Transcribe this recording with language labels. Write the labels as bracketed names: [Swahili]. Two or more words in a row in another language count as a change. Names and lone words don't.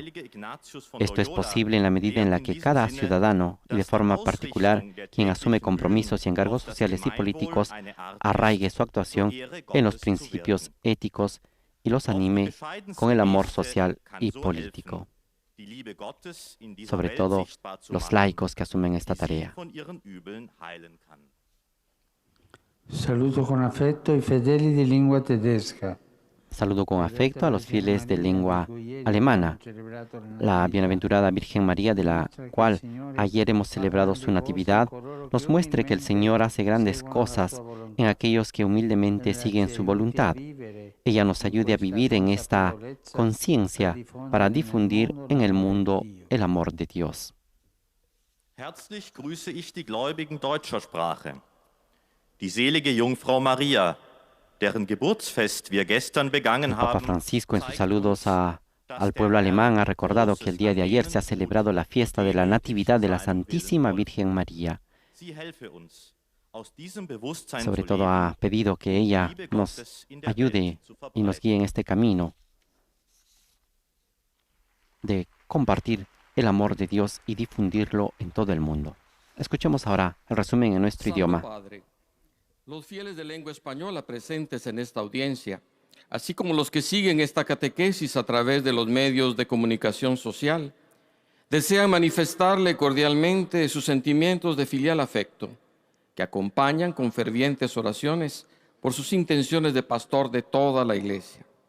[Spanish] Esto es posible en la medida en la que cada ciudadano, y de forma particular quien asume compromisos y encargos sociales y políticos, arraigue su actuación en los principios éticos y los anime con el amor social y político. Sobre todo los laicos que asumen esta tarea. Saludo con afecto [Italian] i fedeli di lingua tedesca. [Spanish] Saludo con afecto a los fieles de lengua alemana, la bienaventurada Virgen María, de la cual ayer hemos celebrado su natividad, nos muestre que el Señor hace grandes cosas en aquellos que humildemente siguen su voluntad. Ella nos ayude a vivir en esta conciencia para difundir en el mundo el amor de Dios. [German] Herzlich grüße ich die Gläubigen deutscher Sprache. Die selige Jungfrau Maria, deren Geburtsfest wir gestern begangen [Spanish] El Papa [German] haben, [Spanish] Francisco, en sus saludos al pueblo alemán, ha recordado que el día de ayer se ha celebrado la fiesta de la Natividad de la Santísima Virgen María. [German] sie helfe uns, aus diesem Bewusstsein [Spanish] Sobre [German] zu [Spanish] todo [German] leben, [Spanish] ha pedido que ella nos ayude y nos guíe en este camino de compartir el amor de Dios y difundirlo en todo el mundo. Escuchemos ahora el resumen en nuestro Santo idioma. Padre, los fieles de lengua española presentes en esta audiencia, así como los que siguen esta catequesis a través de los medios de comunicación social, desean manifestarle cordialmente sus sentimientos de filial afecto, que acompañan con fervientes oraciones por sus intenciones de pastor de toda la Iglesia.